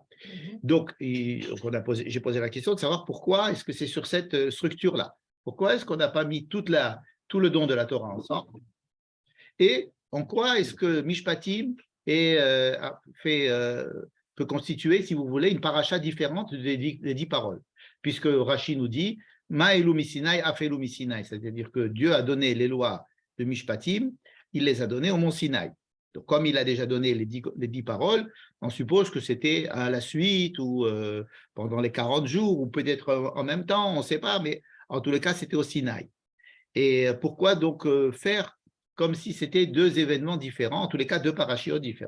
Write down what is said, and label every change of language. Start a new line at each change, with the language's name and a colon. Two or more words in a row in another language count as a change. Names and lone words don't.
French: Donc, j'ai posé la question de savoir pourquoi est-ce que c'est sur cette structure-là. Pourquoi est-ce qu'on n'a pas mis tout le don de la Torah ensemble? Et en quoi est-ce que Mishpatim peut constituer, si vous voulez, une paracha différente des 10 paroles? Puisque Rashi nous dit
Hebrew: מה אלו מסיני אף אלו מסיני,
French: c'est-à-dire que Dieu a donné les lois de Mishpatim, il les a données au mont Sinaï. Donc, comme il a déjà donné les 10 paroles, on suppose que c'était à la suite ou pendant les 40 jours, ou peut-être en même temps, on ne sait pas, mais en tous les cas, c'était au Sinaï. Et pourquoi donc faire comme si c'était 2 événements différents, en tous les cas 2 parachiotes différents?